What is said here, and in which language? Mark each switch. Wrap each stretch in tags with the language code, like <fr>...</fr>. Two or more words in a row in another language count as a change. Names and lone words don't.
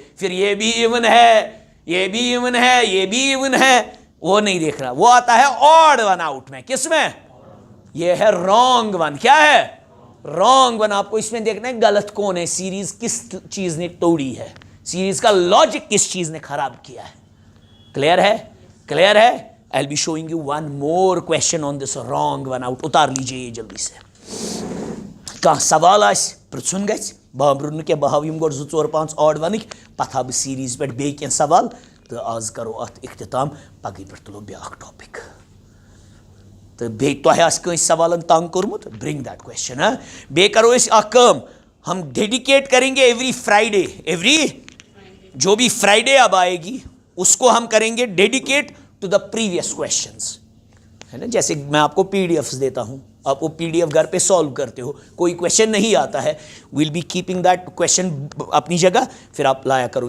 <hi>फिर ये भी इवन है, ये भी इवन है, ये भी इवन है, वो नहीं देख रहा। वो आता है</hi> <en>odd one out</en> <hi>में। किसमें? ये है</hi> <en>wrong one.</en> <hi>क्या है?</hi> <en>wrong one.</en> <hi>आपको इसमें देखना है गलत कौन है, सीरीज किस चीज ने तोड़ी है, सीरीज का लॉजिक किस चीज ने खराब किया है। क्लियर है? क्लियर है?</hi> <en>I will be showing you one more question on this wrong one out.</en> <hi>उतार लीजिए ये जल्दी से।</hi> <ks>कह सवाल आस पृछुन गछ बाबरुन के बहाव यम गोड 2-4-5 ऑड वनिक पथ बह सीरीज पे बे कह सवाल तो आज करो अत इख्तिताम, पगह पे तुलो ब्याख टॉपिक। तो बे तह सवालन तंग कोर्मुत,</ks> <en>bring that question.</en> <ks>बे करो कम,</ks> <hi>हम डेडिकेट करेंगे</hi> <en>every Friday,</en> <hi>जो भी फ्राइडे अब आएगी उसको हम करेंगे</hi> <en>dedicate to the previous questions,</en> <hi>है ना। जैसे मैं आपको पीडीएफ्स देता हूं, आप वो पीडीएफ घर पे सॉल्व करते हो, कोई क्वेश्चन नहीं आता है,</hi> <en>will be keeping that question</en> <hi>अपनी जगह, फिर आप लाया करोगे।</hi>